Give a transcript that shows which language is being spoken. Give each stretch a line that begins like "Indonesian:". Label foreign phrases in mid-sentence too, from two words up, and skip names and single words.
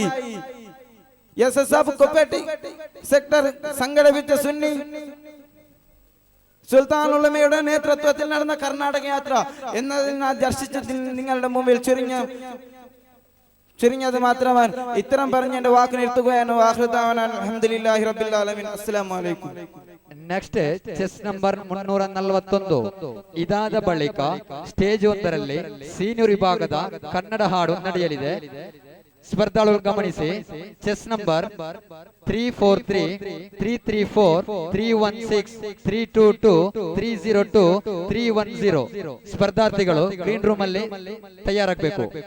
Malayalam: SSF കുപ്പേട്ടി സെക്ടർ സംഘടിപ്പിച്ച സുന്നി സുൽത്താനുൽ ഉലമയുടെ നേതൃത്വത്തിൽ നടന്ന കർണാടക യാത്ര എന്നതിനാൽ ദർശിച്ചതിൽ നിങ്ങളുടെ മുമ്പിൽ ചുരുങ്ങിയത് മാത്രമാണ്. ഇത്തരം പറഞ്ഞ എന്റെ വാക്ക് നിർത്തുകയാണ്.
Arabic: الحمد لله رب العالمين. السلام عليكم.
English: next chest number
Kannada: 341 ಇದಾದ ಬಳಿಕ ಸ್ಟೇಜ್ 1ರಲ್ಲಿ ಸೀನಿಯರ್ ವಿಭಾಗದ ಕನ್ನಡ ಹಾಡು ನಡೆಯಲಿದೆ. ಸ್ಪರ್ಧಾಳುಗಳು ಗಮನಿಸಿ. ಚೆಸ್ ನಂಬರ್ 343 334 316 322 302 310 ಸ್ಪರ್ಧಾರ್ಥಿಗಳು
English: green room
Kannada: ಅಲ್ಲಿ ತಯಾರಾಗಬೇಕು.